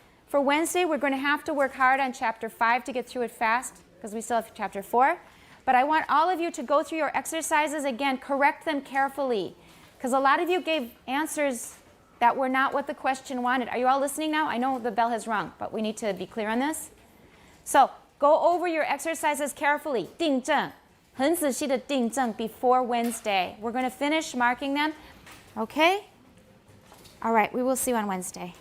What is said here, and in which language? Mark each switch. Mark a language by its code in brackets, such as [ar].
[en] For Wednesday, we're going to have to work hard on Chapter 5 to get through it fast, because we still have Chapter 4. But I want all of you to go through your exercises again, correct them carefully, because a lot of you gave answers that were not what the question wanted. Are you all listening now? I know the bell has rung, but we need to be clear on this. So go over your exercises carefully. [zh] 订正，很仔细的订正 [en] before Wednesday. We're going to finish marking them. Okay? All right, we will see you on Wednesday.